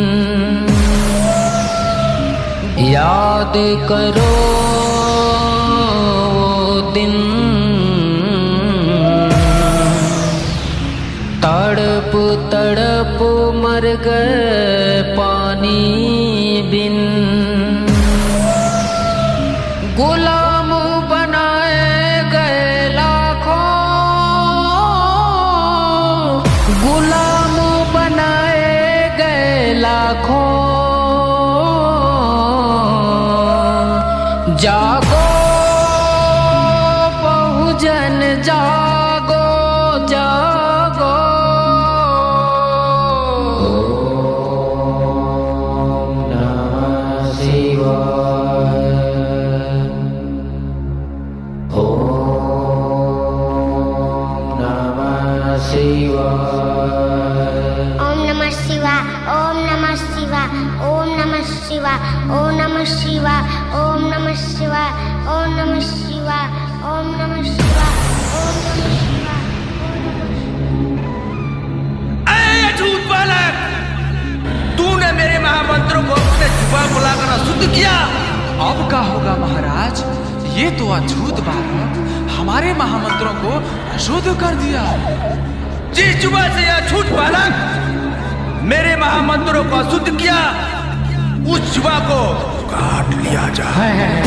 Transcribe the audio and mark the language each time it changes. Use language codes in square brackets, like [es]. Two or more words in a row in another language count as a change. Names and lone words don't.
[hi] याद करो वो दिन, तड़प तड़प मर गए पानी बिन। गुलाम बनाए गए लाखों, गुलाम बनाए गए लाखों। जागो बहुजन जागो जागो। [sa] ओम नमः शिवाय, ओम नमः शिवाय, ओम नमः शिवाय, ओम नमः शिवाय, ओम नमः शिवाय, ओम नमः शिवाय, ओम नमः शिवाय, ओम नमः शिवाय, ओम नमः शिवाय, ओम नमः शिवाय। [hi] ऐ झूठ बालक, तूने मेरे महामंत्रों को अपने जुबान को लाकर अशुद्ध किया। अब क्या होगा महाराज? ये तो अछूत बालक हमारे महामंत्रों को अशुद्ध कर दिया। जिस जुबान से यह झूठ बालक मेरे महामंत्रों को अशुद्ध किया, उस जुबा को काट लिया जाए।